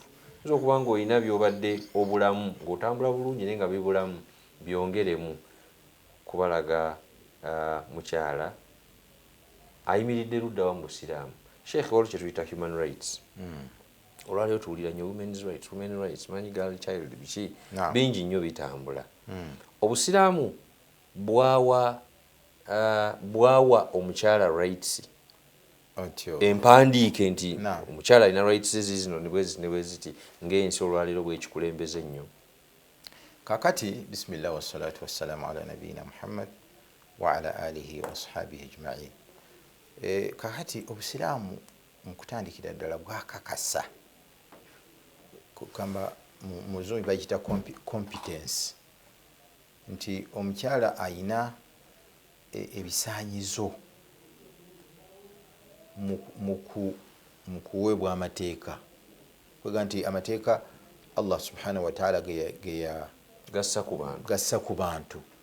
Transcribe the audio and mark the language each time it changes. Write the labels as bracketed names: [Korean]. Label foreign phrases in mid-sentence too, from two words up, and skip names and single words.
[Ganda] Oyinza okuba nga olina by'obadde obulamu ng'otambula bulungi naye nga bibulamu byongeremu kubalaga mukyala ayimiridde ludda wa mu Busiraamu. Sheikh waliwo kye tuyita [English] human rights. [Ganda] Olwaliwo tuwulira nnyo [English] women's rights [Ganda] manyi [English] girl child [Ganda] biki bingi nnyo bitambula. Obusiraamu bwawa omukyala rights empandiike nti omukyala alina rights zino ne bwe ziti ng'ensi olwaliro bwekikulembeze nnyo. [Arabic] Kakati بسم الله والصلاة والسلام على نبينا محمد وعلى آله وأصحابه أجمعين. [Ganda] Kakati obusiraamu mu kutandikira ddala bwakakasa kugamba mu zungu bayita competence nti omukyala ayina ebisaanyizo mu kuweebwa amateeka kwega nti amateeka [Arabic] الله سبحانه وتعالى [Ganda] gassa ku bantu.